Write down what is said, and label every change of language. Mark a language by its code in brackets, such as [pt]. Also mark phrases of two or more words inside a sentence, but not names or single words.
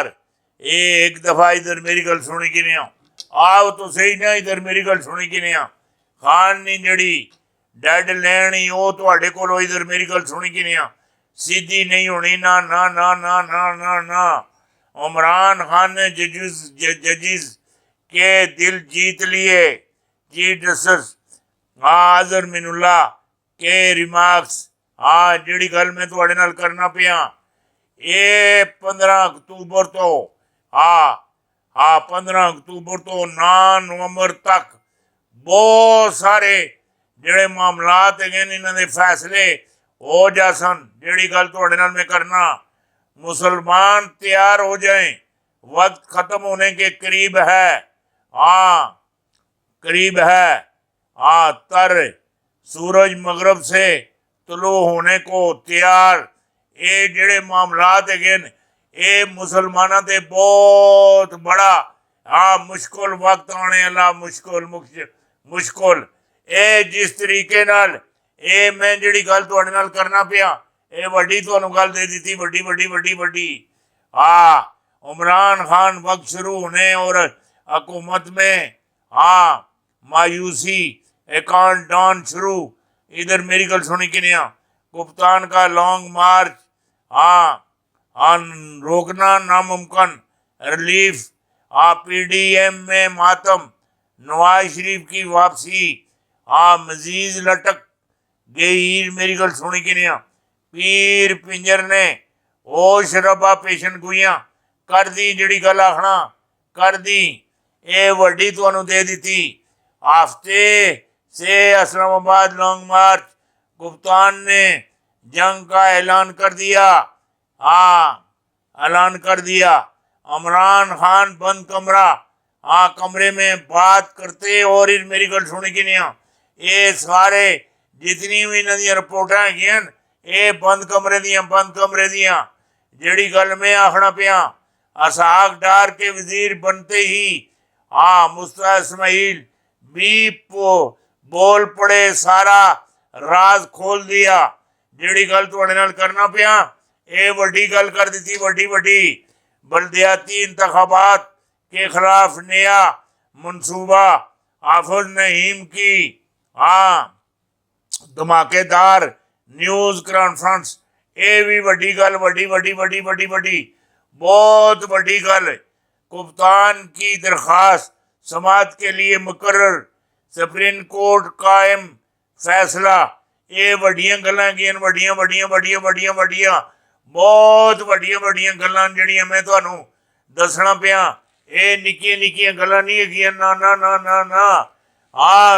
[pa] ایک دفعہ ادھر میری گل سنی کی نہیں آؤ تو صحیح نہ، ادھر میری گل سنی کی نہیں خان نہیں جڑی ڈیڈ لینی وہ تواڈے کولو ادھر میری گل سنی کی نہیں سیدھی نہیں ہونی نہ نہ نہ نہ نہ نہ نہ۔ [ur] عمران خان نے ججز کے دل جیت لیے۔ چیف جسٹس اظہر من اللہ کے ریمارکس [pa] جڑی گل میں تواڈے نال کرنا پیا یہ 15 اکتوبر تو 15 اکتوبر تو 9 نومبر تک بہت سارے جڑے معاملات ہیں انہاں دے فیصلے ہو جا سن۔ جڑی گل تواڈے نال میں کرنا، [ur] مسلمان تیار ہو جائیں، وقت ختم ہونے کے قریب ہے۔ قریب ہے۔ تر سورج مغرب سے طلوع ہونے کو تیار۔ [pa] اے جڑے معاملات ہیں اے مسلمانوں تے بہت بڑا مشکل وقت آنے اللہ مشکل اے جس طریقے نال اے میں جڑی گل تواڈے نال کرنا پیا اے وڈی تانوں گل دے دیتی وڈی وڈی وڈی وڈی۔ [ur] عمران خان وقت شروع ہونے اور حکومت میں مایوسی اکاؤنٹ ڈاؤن شروع۔ [pa] ادھر میری گل سنی کی نہیں [ur] کپتان کا لانگ مارچ روکنا ناممکن۔ ریلیف پی ڈی ایم میں ماتم۔ نواز شریف کی واپسی مزید لٹک گئی۔ [pa] میری گل سنی کی نہیں پیر پنجر نے ہوش ربا پیشن گوئیاں کر دی جڑی گل آخنا کر دی اے وڈی تانوں دے دیتی۔ [ur] ہفتے سے اسلام آباد لانگ مارچ کپتان نے جنگ کا اعلان کر دیا۔ عمران خان بند کمرے میں بات کرتے اور [pa] میری گل سنی کی نہیں [ur] یہ سارے جتنی بھی [pa] انہاں دی رپورٹاں [ur] ہیں یہ [pa] بند کمرے دیاں جڑی گل میں آخنا پیا [ur] اسحاق ڈار کے وزیر بنتے ہی مصطفیٰ اسماعیل بھی بول پڑے، سارا راز کھول دیا۔ [pa] جڑی گل تواڈے نال کرنا پیا اے وڈی گل کر دیتی وڈی وڈی۔ [ur] بلدیاتی انتخابات کے خلاف نیا منصوبہ، حافظ نعیم کی دھماکے دار نیوز کانفرنس [pa] اے بھی وڈی گل وڈی وڈی وڈی وڈی وڈی بہت وڈی گل۔ [ur] کپتان کی درخواست سماعت کے لیے مقرر، سپریم کورٹ قائم فیصلہ۔ [pa] یہ وڈیاں گلاں گیاں وڈیاں وڈیاں وڈیاں وڈیاں وڈیاں بہت وڈیاں وڈیاں گلاں جڑیاں میں تانوں دسنا پیا اے نکیاں نکیاں گلاں نہیں ہے نا نا نا نا نا۔